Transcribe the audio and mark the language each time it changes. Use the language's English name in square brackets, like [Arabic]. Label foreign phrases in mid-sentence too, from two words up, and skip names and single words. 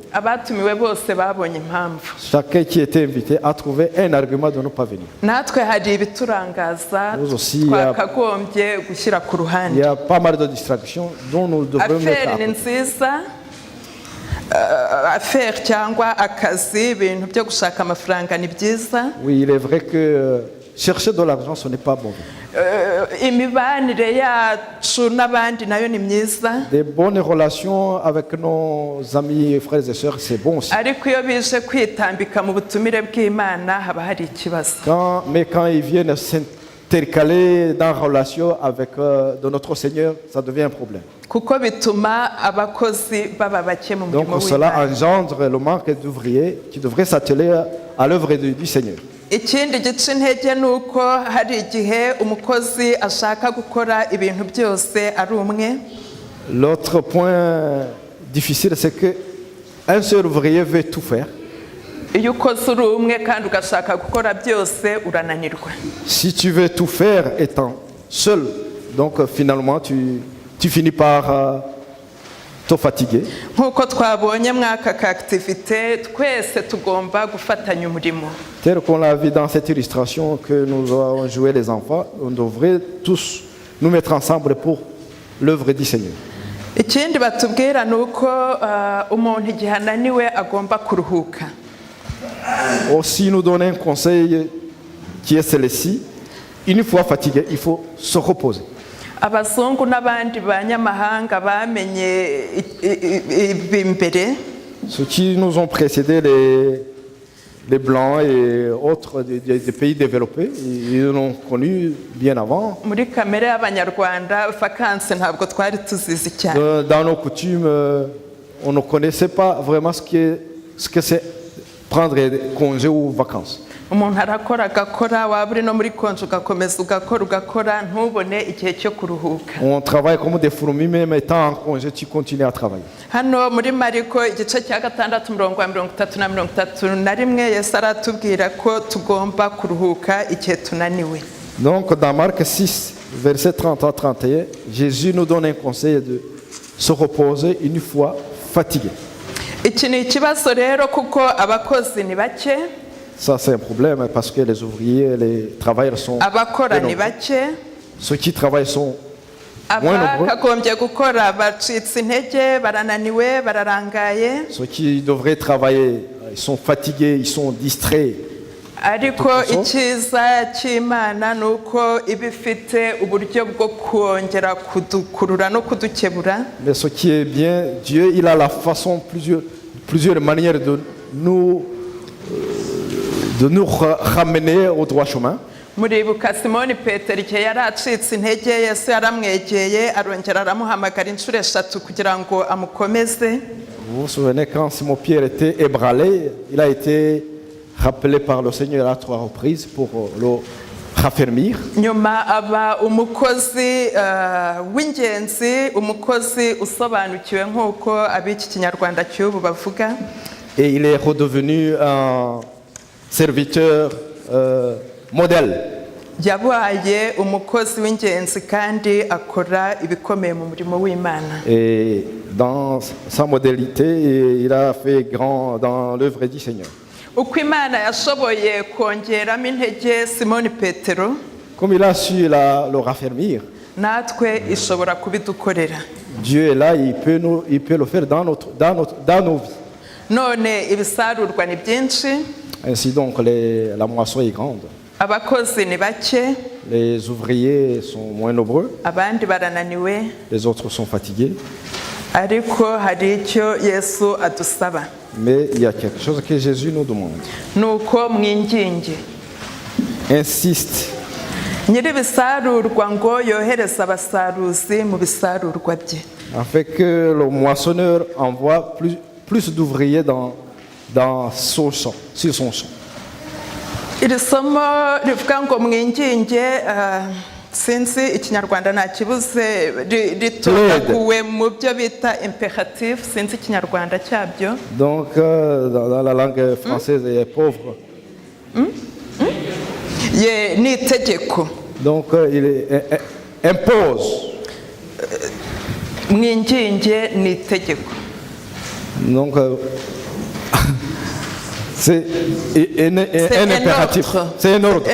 [Kinyarwanda] Abatumiwe bose babonye impamvu. [French] Chacun qui était invité a trouvé un argument de ne pas venir. [Kinyarwanda] Natwe hari ibiturangaza twakagombye gushyira ku ruhande. [French] Il y a pas mal de distractions dont nous devons mettre à [Kinyarwanda] côté. Affaire ni nziza. Affaire cyangwa akazi ibintu byo gushaka amafaranga ni byiza. [French] Oui, il est vrai que chercher de l'argent ce n'est pas bon. [Kinyarwanda] Imibanire yacu n'abandi nayo ni myiza. [French] Des bonnes relations avec nos amis, frères et sœurs, c'est bon aussi. [Kinyarwanda] Ariko iyo bije kwitambika mu butumire bw'Imana haba hari ikibazo. [French] Mais quand ils viennent s'intercaler dans la relation avec de notre Seigneur, ça devient un problème. [Kinyarwanda] Kuko bituma abakozi baba bake mu murimo [French] Donc cela engendre le manque d'ouvriers qui devraient s'atteler à l'œuvre du Seigneur. [Kinyarwanda] Ikindi gice intege nuko hari igihe umukozi ashaka gukora ibintu byose ari umwe. [French] L'autre point difficile c'est que un seul ouvrier veut tout faire. [Kinyarwanda] Iyo ukoze uri umwe kandi ugashaka gukora byose urananirwa. [French] Si tu veux tout faire étant seul, donc finalement tu finis par te fatiguer. [Kinyarwanda] Nkuko twabonye mwaka ka activité twese tugomba gufatanya umurimo. [French] Tel qu'on l'a vu dans cette illustration que nous avons joué les enfants, on devrait tous nous mettre ensemble pour l'œuvre du Seigneur. [Kinyarwanda] Ikindi batubwira nuko umuntu igihe ananiwe agomba kuruhuka. [French] Aussi nous donner un conseil qui est celui-ci, une fois fatigué, il faut se reposer. [Kinyarwanda] Abazungu n'abandi banyamahanga bamenye imbere. [French] Ceux qui nous ont précédés, les Blancs et autres des pays développés, ils l'ont connu bien avant. [Kinyarwanda] Muri kamere y'Abanyarwanda vacances ntabwo twari tuzizi cyane. [French] Dans nos coutumes, on ne connaissait pas vraiment ce que c'est prendre congé ou vacances. [Kinyarwanda] Umuntu arakora agakora waba uri no muri konje ugakomeza ugakora ntubone igihe cyo kuruhuka. [French] On travaille comme des fourmis, même étant en congé, tu continues à travailler. [Kinyarwanda] Hano muri Mariko igice cya 6 umurongo wa 33 na 31 Yesu aratubwira ko tugomba kuruhuka igihe tunaniwe. [French] Donc dans Marc 6 verset 30 à 31, Jésus nous donne un conseil de se reposer une fois fatigué. [Kinyarwanda] Iki ni ikibazo rero kuko abakozi ni bake. [French] Ça c'est un problème parce que les ouvriers, les travailleurs sont [Kinyarwanda] abakora ni bake. [French] Ceux qui travaillent sont moins nombreux. [Kinyarwanda] Abakagombye gukora bacitse intege barananiwe bararangaye. [French] Ceux qui devraient travailler, ils sont fatigués, ils sont distraits. [Kinyarwanda] Ariko icyiza cy'Imana nuko ibifite uburyo bwo kongera kudukurura no kudukebura. [French] Mais ce qui est bien, Dieu, il a la façon, plusieurs manières de nous ramener au droit chemin. [Kinyarwanda] Muribuka Simoni Petero igihe yari acitse intege Yesu yaramwegeye arongera aramuhamagara inshuro 3 kugira ngo amukomeze. [French] Vous vous souvenez quand Simon Pierre était ébranlé, il a été rappelé par le Seigneur à 3 reprises pour le raffermir. [Kinyarwanda] Nyuma aba umukozi w'ingenzi, umukozi usobanukiwe nk'uko ab'iki Kinyarwanda cy'ubu bavuga. [French] Et il est redevenu un serviteur modèle. [Kinyarwanda] yabaye umukozi w'ingenzi kandi akora ibikomeye mu murimo w'Imana. [French] Et dans sa modalité, il a fait grand dans l'œuvre du Seigneur. [Kinyarwanda] Uko Imana yashoboye kongeramo intege Simoni Petero, [French] Comme il a su le raffermir, [Kinyarwanda] natwe ishobora kubidukorera. [French] Dieu est là, il peut le faire dans nos vies. [Kinyarwanda] None ibisarurwa ni byinshi, [French] Ainsi donc, la moisson est grande. [Kinyarwanda] abakozi ni bake, [French] Les ouvriers sont moins nombreux, [Kinyarwanda] abandi barananiwe, [French] les autres sont fatigués. [Kinyarwanda] ariko hari icyo Yesu adusaba. [French] Mais il y a quelque chose que Jésus nous demande. [Kinyarwanda] Nuko mwinginge [French] Insiste [Kinyarwanda] nyiri ibisarurwa ngo yohereza abasaruzi mu bisarurwa bye. [French] afin que le moissonneur envoie plus d'ouvriers dans son champ, sur son champ. [Kinyarwanda] Iri somo rivuga ngo mwinginge, sinzi ikinyarwanda ntakibuze, ritonaguwe mu byo bita imperatif, sinzi ikinyarwanda cyabyo. [French] Donc, dans la langue française, il est pauvre. [Kinyarwanda] Ye ni itegeko. [French] Donc, il impose. [Kinyarwanda] Mwinginge ni itegeko. [French] Donc, c'est un impératif. C'est un ordre.